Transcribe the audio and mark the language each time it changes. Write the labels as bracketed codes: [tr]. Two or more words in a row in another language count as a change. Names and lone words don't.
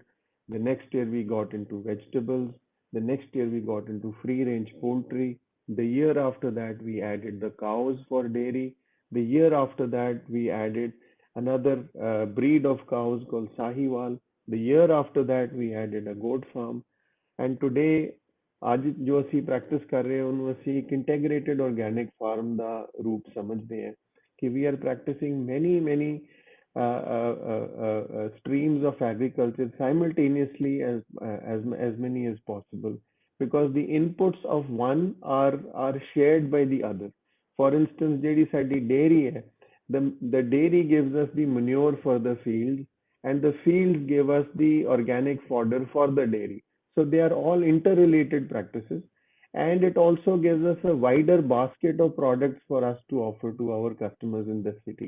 [en] The next year we got into vegetables. The next year we got into free-range poultry. The year after that we added the cows for dairy. The year after that we added another breed of cows called Sahiwal. The year after that we added a goat farm. And today [pa] ਅੱਜ ਜੋ ਅਸੀਂ ਪ੍ਰੈਕਟਿਸ ਕਰ ਰਹੇ ਹਾਂ ਉਹਨੂੰ ਅਸੀਂ ਇੱਕ ਇੰਟੈਗ੍ਰੇਟਿਡ ਆਰਗੈਨਿਕ ਫਾਰਮ ਦਾ ਰੂਪ ਸਮਝਦੇ ਹਾਂ ਕਿ [en] we are practicing many streams of agriculture simultaneously as many as possible, because the inputs of one are shared by the other. For instance, [pa] ਜਿਹੜੀ ਸਾਡੀ dairy ਹੈ, [en] the dairy gives us the manure for the fields, and the fields give us the organic fodder for the dairy. So they are all interrelated practices, and it also gives us a wider basket of products for us to offer to our customers in the city.